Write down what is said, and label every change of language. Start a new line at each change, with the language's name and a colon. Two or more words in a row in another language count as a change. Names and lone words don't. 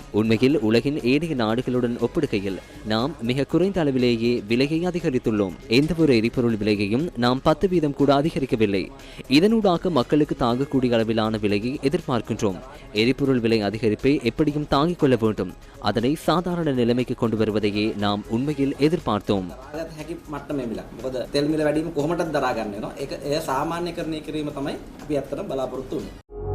Tamil: உண்மையில் உலகின் ஏனைய நாடுகளுடன் ஒப்பிடுகையில் நாம் மிக குறைந்த அளவிலேயே விலையை அதிகரித்துள்ளோம். எந்த ஒரு எரிபொருள் விலையையும் நாம் 10% கூட அதிகரிக்கவில்லை. இதனூடாக மக்களுக்கு தாங்கக்கூடிய அளவிலான விலையை எதிர்பார்க்கின்றோம். எரிபொருள் விலை அதிகரிப்பை எப்படியும் தாங்கிக் கொள்ள வேண்டும். அதனை சாதாரண நிலைமைக்கு கொண்டு வருவதையே நாம் உண்மையில் எதிர்பார்த்தோம்.
Sinhala: හැකි මට්ටමේ මිල. මොකද තෙල් මිල වැඩි වීම කොහොමදත් දරා ගන්න වෙනවා. ඒක එය සාමාන්‍යකරණය කිරීම තමයි අපි අත්තට බලාපොරොත්තු වෙන්නේ.